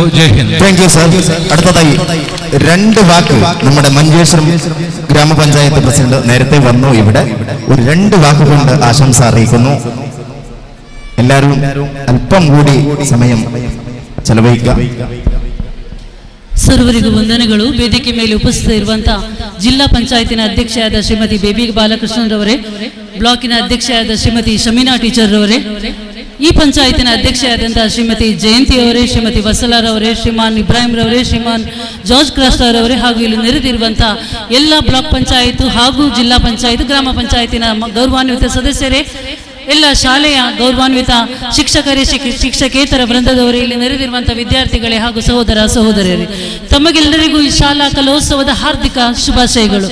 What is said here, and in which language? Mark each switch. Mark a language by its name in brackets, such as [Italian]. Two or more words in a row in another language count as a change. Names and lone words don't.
[Hindi] जय हिन्द. [English] Thank you sir. [Malayalam] അടുത്തതായി 2 വാക്ക് നമ്മുടെ മഞ്ചേശ്വരം ഗ്രാമപഞ്ചായത്ത് പ്രസിഡന്റ് നേരത്തെ വന്നു. ഇവിടെ ഒരു 2 വാക്കുകൊണ്ട് ആശംസ അറിയിക്കുന്നു. എല്ലാവരും അല്പം കൂടി സമയം ചെലവഴിക്കാം. [Kannada] ಸರ್ವರಿಗೂ ವಂದನೆಗಳು. ವೇದಿಕೆ ಮೇಲೆ ಉಪಸ್ಥಿತರಿರುವಂತಹ ಜಿಲ್ಲಾ ಪಂಚಾಯತಿನ ಅಧ್ಯಕ್ಷೆಯಾದ ಶ್ರೀಮತಿ ಬೇಬಿ ಬಾಲಕೃಷ್ಣರವರೇ, ಬ್ಲಾಕಿನ ಅಧ್ಯಕ್ಷೆಯಾದ ಶ್ರೀಮತಿ ಶಮೀನಾ ಟೀಚರ್ ರವರೇ, ಈ ಪಂಚಾಯತಿನ ಅಧ್ಯಕ್ಷೆಯಾದಂತಹ ಶ್ರೀಮತಿ ಜಯಂತಿ ಅವರೇ, ಶ್ರೀಮತಿ ವಸಲಾರವರೇ, ಶ್ರೀಮಾನ್ ಇಬ್ರಾಹಿಂ ರವರೇ, ಶ್ರೀಮಾನ್ ಜಾರ್ಜ್ ಕ್ರಾಸ್ಟರ್ ಅವರೇ, ಹಾಗೂ ಇಲ್ಲಿ ನೆರೆದಿರುವಂತಹ ಎಲ್ಲ ಬ್ಲಾಕ್ ಪಂಚಾಯತ್ ಹಾಗೂ ಜಿಲ್ಲಾ ಪಂಚಾಯತ್ ಗ್ರಾಮ ಪಂಚಾಯತಿನ ಗೌರವಾನ್ವಿತ ಸದಸ್ಯರೇ, ಎಲ್ಲ ಶಾಲೆಯ ಗೌರವಾನ್ವಿತ ಶಿಕ್ಷಕರೇ, ಶಿಕ್ಷಕೇತರ ವೃಂದದವರೇ, ಇಲ್ಲಿ ನೆರೆದಿರುವಂತಹ ವಿದ್ಯಾರ್ಥಿಗಳೇ ಹಾಗೂ ಸಹೋದರ ಸಹೋದರಿಯರೇ, ತಮಗೆಲ್ಲರಿಗೂ ಈ ಶಾಲಾ ಕಲೋತ್ಸವದ ಹಾರ್ದಿಕ ಶುಭಾಶಯಗಳು.